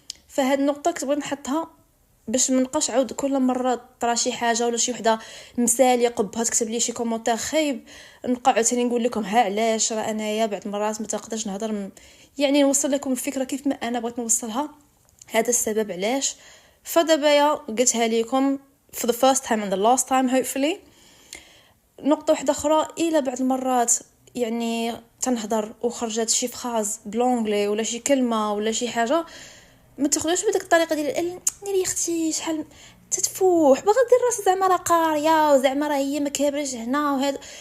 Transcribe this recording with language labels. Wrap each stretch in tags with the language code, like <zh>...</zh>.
<ar>فهاد النقطه كتبغي نحطها باش ما نبقاش عاود كل مره طرا شي حاجه ولا شي وحده مثاليه قبها تكتب لي شي كومونتير خايب نبقى عاوتاني نقول لكم ها علاش راه انايا بعض المرات ما تقدرش نهضر يعني نوصل لكم الفكره كيف ما انا بغيت نوصلها، هذا السبب علاش. فدابا قلتها لكم</ar> <en>for the first time and the last time hopefully.</en> <ar>نقطه واحده اخرى، الى بعض المرات يعني تنهضر وخرجت شي فراز بلونغلي ولا شي كلمه ولا شي حاجه، ما تاخذوش بديك الطريقه ديال ناري اختي شحال تتفوح باغا دير راس زعما راه قاريه وزعما راه هي ما كابرش هنا وهذا.</ar>